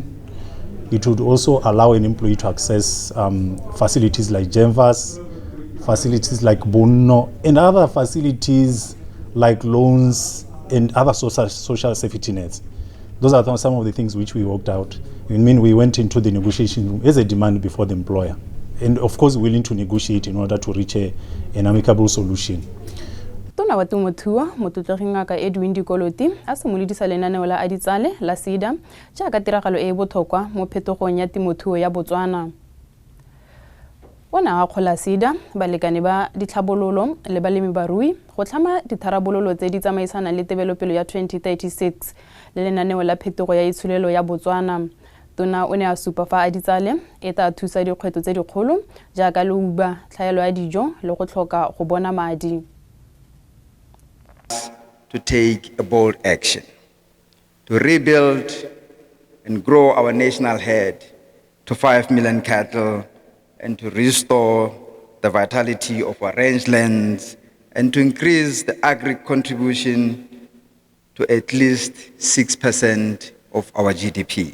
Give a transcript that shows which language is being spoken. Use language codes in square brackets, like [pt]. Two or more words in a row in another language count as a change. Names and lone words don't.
[en] It would also allow an employee to access facilities like Genvas, facilities like Bono, and other facilities like loans and other social safety nets. Those are some of the things which we worked out. I mean, we went into the negotiation room as a demand before the employer. And of course, willing to negotiate in order to reach an amicable solution. [tn] Tona wa temothuo motlotlegi ngaka Edwin Dikoloti a simolodisa lenaneo la A-Di-Tsale la CEDA jaaka tiragalo e botlhokwa mo phetogong ya temothuo ya Botswana. Bona a kgola CEDA balekane ba ditlhabololo le balemibarui go tlhama ditharabololo tse di tsamaisana le tebelopelo ya 2036 le lenaneo la phetogo ya itshulelo ya Botswana. Tona o ne a supa fa A-Di-Tsale e tla thusa dikgwetlho tse dikgolo jaaka leuba, tlhaelo ya dijo le go tlhoka go bona madi. [en] To take a bold action, to rebuild and grow our national herd to 5 million cattle and to restore the vitality of our rangelands and to increase the agri contribution to at least 6% of our GDP.